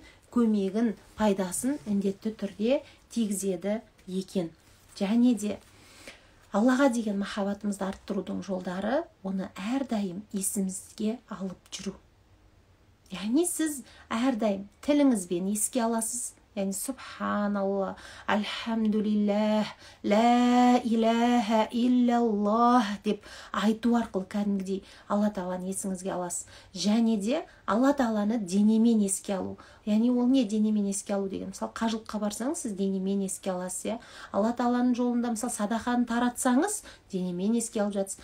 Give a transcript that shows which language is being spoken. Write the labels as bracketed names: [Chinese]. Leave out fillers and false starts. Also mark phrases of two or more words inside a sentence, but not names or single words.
[Kazakh] Көмегін, пайдасын міндетті түрде тигізеді екен. Және де Аллаға деген махаббатымызды арттырудың жолдары оны әрдайым есімізге алып жүру. Яғни сіз әрдайым тіліңізбен еске аласыз. Яғни субханалла, [Arabic] الحمد لله، لا إله إلا الله [Kazakh] деп айту арқылы кәдімгідей Алла тағаланы есіңізге аласыз. Және де Алла тағаланы денемен еске алу. Яғни ол не денемен еске алу деген? Мысалы қажылыққа барсаңыз, сіз денемен еске аласыз. Алла тағаланың жолында мысалы садақаны таратсаңыз, денемен еске алып жатсыз.